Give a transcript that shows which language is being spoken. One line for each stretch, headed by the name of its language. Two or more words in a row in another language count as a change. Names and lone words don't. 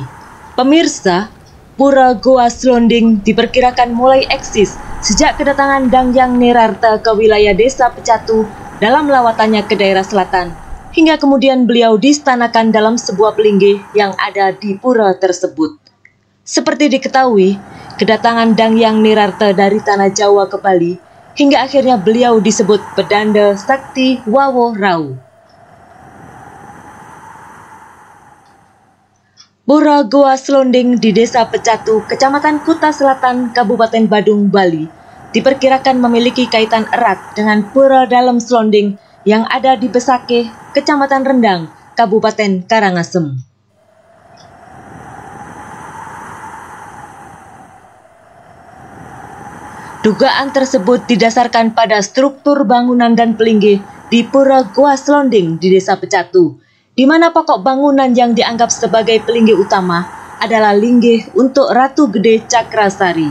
Indonesian: Pemirsa, Pura Goa Slonding diperkirakan mulai eksis sejak kedatangan Dangyang Nirarta ke wilayah desa Pecatu dalam lawatannya ke daerah selatan, hingga kemudian beliau distanakan dalam sebuah pelinggih yang ada di pura tersebut. Seperti diketahui, kedatangan Dangyang Nirarta dari tanah Jawa ke Bali, hingga akhirnya beliau disebut Pedanda Sakti Wawo Rau. Pura Goa Slonding di Desa Pecatu, Kecamatan Kuta Selatan, Kabupaten Badung, Bali, diperkirakan memiliki kaitan erat dengan Pura Dalam Slonding yang ada di Besakeh, Kecamatan Rendang, Kabupaten Karangasem. Dugaan tersebut didasarkan pada struktur bangunan dan pelinggih di Pura Goa Slonding di Desa Pecatu, di mana pokok bangunan yang dianggap sebagai pelinggih utama adalah linggih untuk Ratu Gede Cakrasari.